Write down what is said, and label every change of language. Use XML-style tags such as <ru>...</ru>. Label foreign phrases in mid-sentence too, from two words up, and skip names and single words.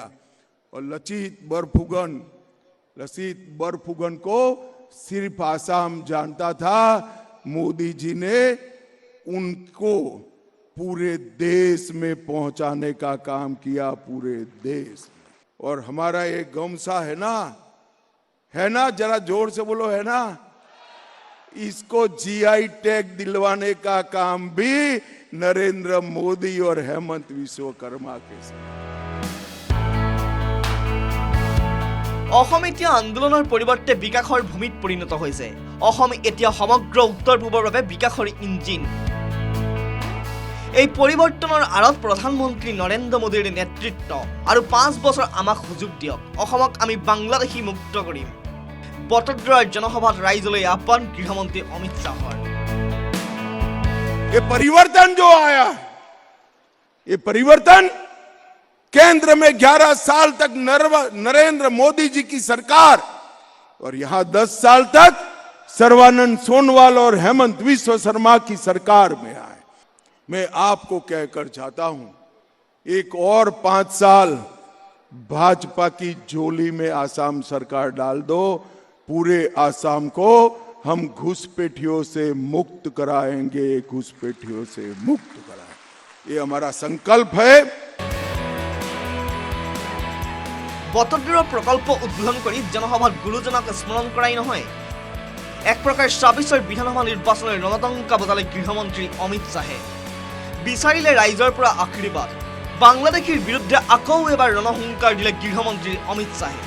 <hi>और लचित बरफुगन को सिर्फ आसाम जानता था, मोदी जी ने उनको पूरे देश में पहुंचाने का काम किया, पूरे देश में। और हमारा एक गमसा है ना, जरा जोर से बोलो, है ना, इसको जीआई टैग दिलवाने का काम भी नरेंद्र मोदी और हेमंत विश्वकर्मा के साथ।</hi> <as>অসম এতিয়া আন্দোলনৰ পৰিৱৰ্তে বিকাশৰ ভূমিত পৰিণত হৈছে। অসম এতিয়া সমগ্ৰ উত্তৰ পূবৰ বাবে বিকাশৰ ইঞ্জিন। এই পৰিৱৰ্তনৰ আঁৰত প্ৰধানমন্ত্ৰী নৰেন্দ্ৰ মোদীৰ নেতৃত্ব আৰু 5 বছৰ আমাক সুযোগ দিয়ক, অসমক আমি বাংলাদেশী মুক্ত কৰিম। বটদ্ৰৱাৰ জনসভাত ৰাইজলৈ আহ্বান গৃহমন্ত্ৰী অমিত শ্বাহৰ।</as> <hi>ये परिवर्तन जो आया, ये परिवर्तन केंद्र में 11 साल तक नरेंद्र मोदी जी की सरकार और यहां 10 साल तक सर्बानंद सोनोवाल और हेमंत विश्व शर्मा की सरकार में आए। मैं आपको कहकर चाहता हूं, एक और 5 साल भाजपा की झोली में आसाम सरकार डाल दो, पूरे आसाम को हम घुसपैठियों से मुक्त कराएंगे, घुसपैठियों से मुक्त कराएंगे। ये हमारा संकल्प है।</hi> <as>বটদ্ৰৱাৰ প্ৰকল্প উদ্বোধন কৰি জনসভাত গুৰুজনক স্মৰণ কৰাই নহয়, এক প্ৰকাৰ ২৬ৰ বিধানসভা নিৰ্বাচনৰ ৰণতংকা বজালে গৃহমন্ত্ৰী অমিত শ্বাহে। বিচাৰিলে ৰাইজৰ পৰা আশীৰ্বাদ। বাংলাদেশীৰ বিৰুদ্ধে আকৌ এবাৰ ৰণহুংকাৰ দিলে গৃহমন্ত্ৰী অমিত শ্বাহে।</as>